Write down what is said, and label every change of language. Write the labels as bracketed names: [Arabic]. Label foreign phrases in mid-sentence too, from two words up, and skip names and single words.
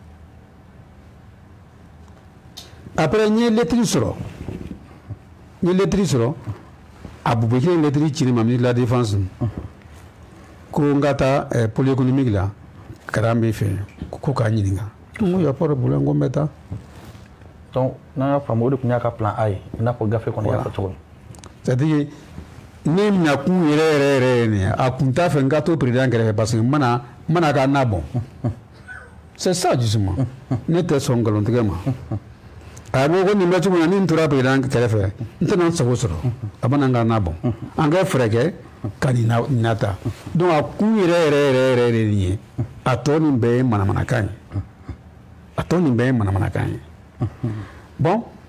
[Bambara] après n ye lettre sɔrɔ a Bube kelen lettre ci ne ma [French] ministre de la défense [Bambara] ko n ka taa [French] pôle économique [Bambara] la kalan bɛ fɛ ko k'a ɲininka n ko [French] y a pas de problème [Bambara] ko n bɛ taa donc n'an y'a faamu o de tun y'a ka plan A ye i n'a fɔ gafe kɔnɔ y'a fɔ cogo min [French] c'est à dire [Bambara] ne mina kun yɛrɛ nin a kun t'a fɛ n ka to président kɛrɛfɛ [French] parce que [Bambara] n mana k'a na bɔn [French] c'est ça justement [Bambara] ne tɛ sɔn nkalontigɛ ma a ko nin bɛ cogo min na ni n tora président kɛrɛfɛ n tɛna n sago sɔrɔ a bɛna n ka na bɔn an ka fɛɛrɛ kɛ ka nin nata donc a kun yɛrɛ de nin ye a tɔ nin bɛɛ ye manamanakan ye bon